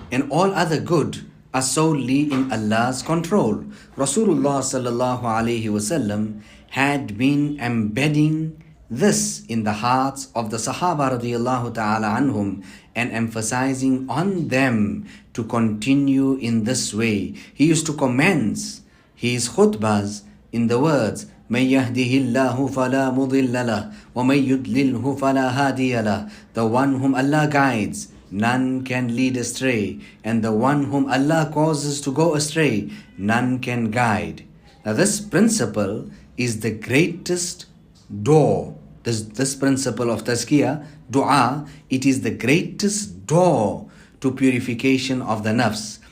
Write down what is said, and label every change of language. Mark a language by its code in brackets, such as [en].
[en] and all other good are solely in Allah's control. Rasulullah sallallahu alaihi wasallam had been embedding this in the hearts of the Sahaba radiallahu ta'ala anhum and emphasizing on them to continue in this way. He used to commence his khutbahs in the words, [ar] مَن يَهْدِهِ اللَّهُ فَلَا مُضِلَّ لَهُ وَمَن يُضْلِلْهُ فَلَا هَادِيَ لَهُ. [en] The one whom Allah guides, none can lead astray, and the one whom Allah causes to go astray, none can guide. Now this principle is the greatest door. This principle of tazkiyah, dua, it is the greatest door to purification of the nafs.